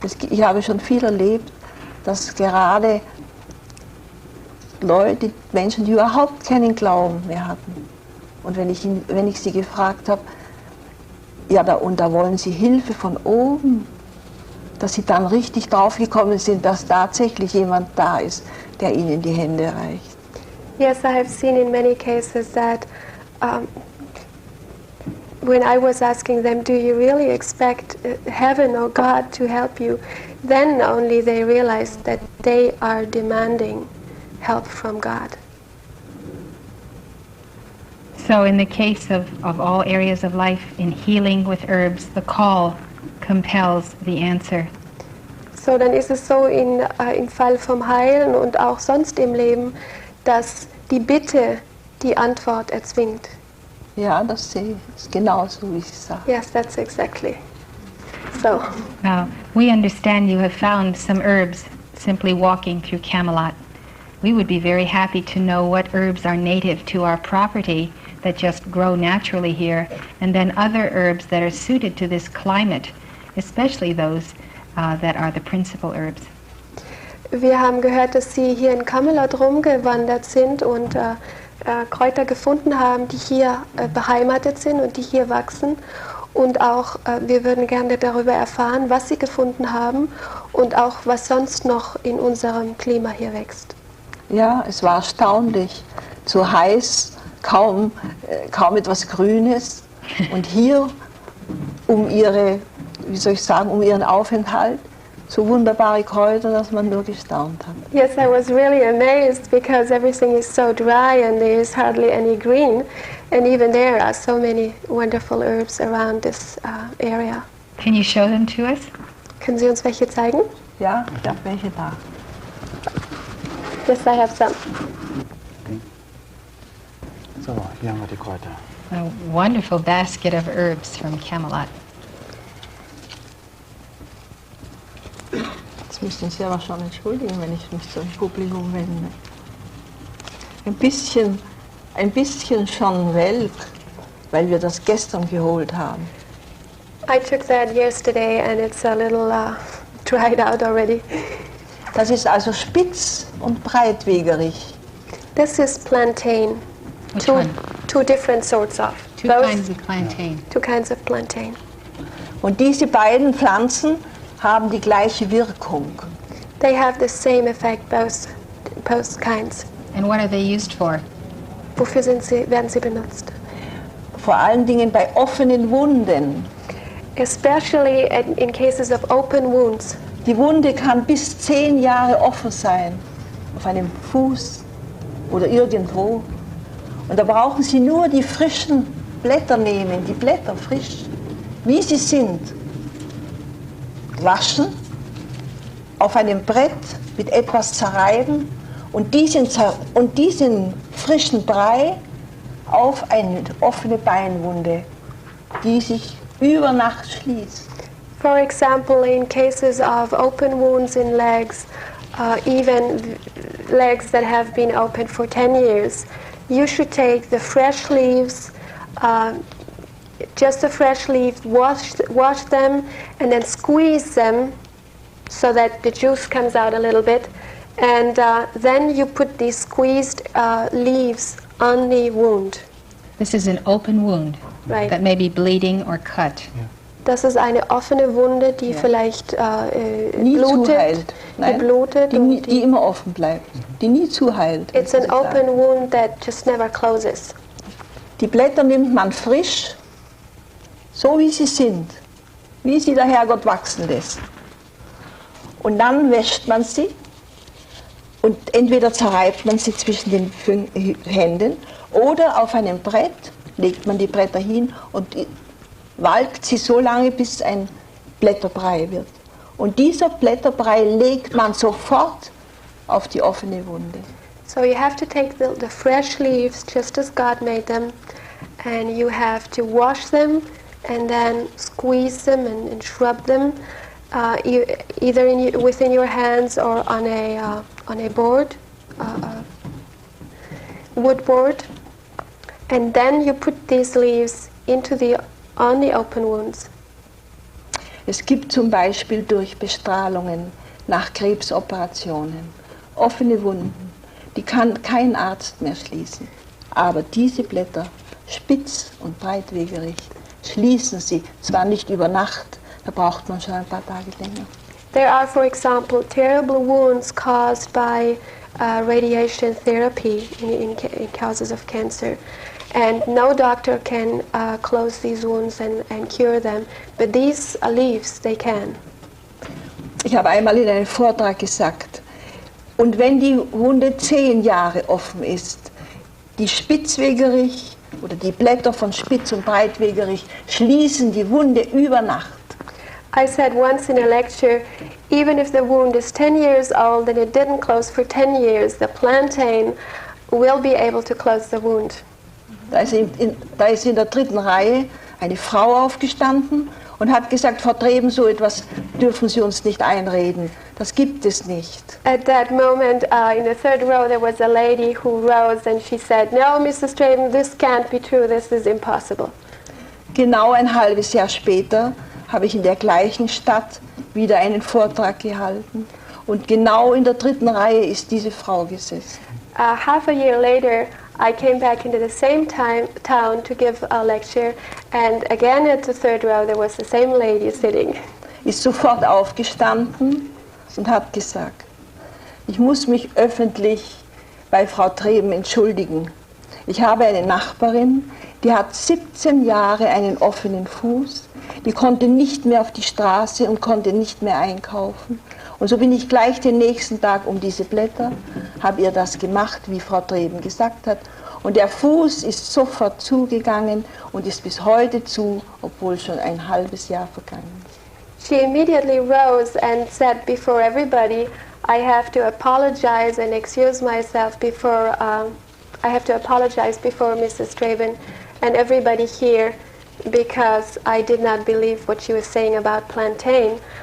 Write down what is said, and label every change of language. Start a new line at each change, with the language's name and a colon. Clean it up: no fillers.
German: Ich habe schon viel erlebt, dass gerade Menschen, die überhaupt keinen Glauben mehr hatten, und wenn ich sie gefragt habe, ja, da wollen sie Hilfe von oben, dass sie dann richtig draufgekommen sind, dass tatsächlich jemand da ist, der ihnen die Hände reicht.
English: Yes, I have seen in many cases that when I was asking them, do you really expect heaven or God to help you, then only they realized that they are demanding help from God. So in the case of all areas of life, in healing with herbs, the call compels the answer.
German: So, dann ist es so im Fall vom Heilen und auch sonst im Leben, dass die Bitte die Antwort erzwingt. Ja, das sehe ich genauso, wie Sie sagen.
English: Yes, that's exactly. So. Now, we understand you have found some herbs simply walking through Camelot. We would be very happy to know what herbs are native to our property that just grow naturally here, and then other herbs that are suited to this climate, especially those that are the principal herbs.
German: Wir haben gehört, dass Sie hier in Camelot rumgewandert sind und Kräuter gefunden haben, die hier beheimatet sind und die hier wachsen. Und auch, wir würden gerne darüber erfahren, was Sie gefunden haben und auch, was sonst noch in unserem Klima hier wächst. Ja, es war erstaunlich. Zu heiß, kaum etwas Grünes. Und hier, um ihren Aufenthalt, so wunderbare Kräuter, dass man nur gestaunt hat.
English: Yes, I was really amazed because everything is so dry and there is hardly any green. And even there are so many wonderful herbs around this area. Can you show them to us?
German: Können Sie uns welche zeigen? Ja, ich habe welche da.
English: Yes, I have some.
German: So, hier haben wir die Kräuter.
English: A wonderful basket of herbs from Camelot.
German: Jetzt müssten Sie aber schon entschuldigen, wenn ich mich zum Publikum wende. Ein bisschen schon welk, weil wir das gestern geholt haben.
English: I took that yesterday and it's a little dried out already.
German: Das ist also spitz und breitwegerig.
English: This is plantain. Which one? Two different sorts of. Two kinds of plantain. Two kinds of plantain.
German: Und diese beiden Pflanzen haben die gleiche Wirkung.
English: They have the same effect, both kinds. And what are they used for?
German: Wofür werden sie benutzt? Vor allen Dingen bei offenen Wunden.
English: Especially in cases of open wounds.
German: Die Wunde kann bis 10 Jahre offen sein, auf einem Fuß oder irgendwo. Und da brauchen Sie nur die frischen Blätter nehmen, die Blätter frisch, wie sie sind, waschen, auf einem Brett mit etwas zerreiben und diesen frischen Brei auf eine offene Beinwunde, die sich über Nacht schließt.
English: For example, in cases of open wounds in legs, even legs that have been open for 10 years, you should take the fresh leaves, just the fresh leaves, wash them, and then squeeze them so that the juice comes out a little bit. And then you put these squeezed leaves on the wound. This is an open wound Right. that may be bleeding or cut.
German: Das ist eine offene Wunde, die vielleicht Nie blutet, zuheilt. Nein, die blutet. die immer offen bleibt, die nie zuheilt.
English: It's an open wound that just never closes.
German: Die Blätter nimmt man frisch, so wie sie sind, wie sie der Herrgott wachsen lässt. Und dann wäscht man sie und entweder zerreibt man sie zwischen den Händen oder auf einem Brett legt man die Bretter hin und walkt sie so lange, bis ein Blätterbrei wird. Und dieser Blätterbrei legt man sofort auf die offene Wunde.
English: So you have to take the fresh leaves just as God made them, and you have to wash them and then squeeze them and shrub them, either within your hands or on a board, wood board, and then you put these leaves on the open wounds.
German: Es gibt zum Beispiel durch Bestrahlungen nach Krebsoperationen offene Wunden, die kann kein Arzt mehr schließen. Aber diese Blätter, spitz und breitwegerig, schließen sie, zwar nicht über Nacht, da braucht man schon ein paar Tage länger.
English: There are, for example, terrible wounds caused by radiation therapy in cases of cancer. And no doctor can close these wounds and cure them, but these leaves, they can.
German: Ich habe einmal in einem Vortrag gesagt, und wenn die Wunde 10 Jahre offen ist, die spitzwegerig oder die Blätter von spitz und breitwegerig schließen die Wunde über Nacht.
English: I said once in a lecture, even if the wound is 10 years old and it didn't close for 10 years, the plantain will be able to close the wound.
German: Da ist in der dritten Reihe eine Frau aufgestanden und hat gesagt, Frau Treben, so etwas dürfen Sie uns nicht einreden. Das gibt es nicht.
English: At that moment, in the third row, there was a lady who rose and she said, "No, Mrs. Treben, this can't be true. This is impossible."
German: Genau ein halbes Jahr später habe ich in der gleichen Stadt wieder einen Vortrag gehalten. Und genau in der dritten Reihe ist diese Frau gesessen.
English: Half a year later, I came back into the same town to give a lecture, and again at the third row there was the same lady sitting.
German: Ist sofort aufgestanden und hat gesagt, ich muss mich öffentlich bei Frau Treben entschuldigen. Ich habe eine Nachbarin, die hat 17 Jahre einen offenen Fuß, die konnte nicht mehr auf die Straße und konnte nicht mehr einkaufen. Und so bin ich gleich den nächsten Tag um diese Blätter, habe ihr das gemacht, wie Frau Treben gesagt hat. Und der Fuß ist sofort zugegangen und ist bis heute zu, obwohl schon ein halbes Jahr vergangen ist.
English: She immediately rose and said before everybody, I have to apologize and excuse myself before, I have to apologize before Mrs. Treben and everybody here because I did not believe what she was saying about plantain.